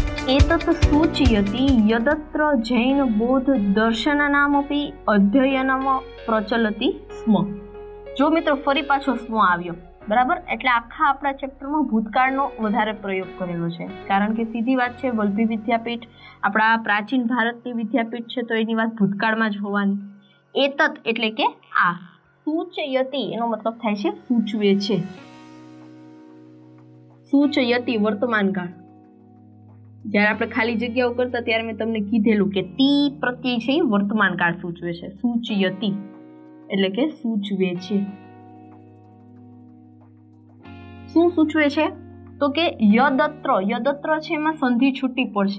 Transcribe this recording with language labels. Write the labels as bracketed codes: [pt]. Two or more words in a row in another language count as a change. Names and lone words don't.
[sa] एतत् सूचयति यदत्र जैन बौद्ध दर्शनानामपि अध्ययनम प्रचलति स्म। [gu] જો મિત્રો ફરી પાછો સ્મ આવ્યો બરાબર એટલે આખા આપણા ચેપ્ટરમાં ભૂતકાળનો વધારે પ્રયોગ કરેલો છે, કારણ કે સીધી વાત છે વલ્લભી વિદ્યાપીઠ આપણા પ્રાચીન ભારતની વિદ્યાપીઠ છે તો એની વાત ભૂતકાળમાં જ હોવાની। एतत् એટલે કે આ, सूचयति એનો મતલબ થાય છે સૂચવે છે। सूचयति વર્તમાનકાળ, જ્યારે આપણે ખાલી જગ્યાઓ કરતા ત્યારે મેં તમને કીધેલું કે તી પ્રત્યય છે એ વર્તમાનકાળ સૂચવે છે। સૂચયતિ એટલે કે સૂચવે છે। શું સૂચવે છે તો કે યદત્ર, યદત્ર છે એમાં સંધિ છૂટી પડશે।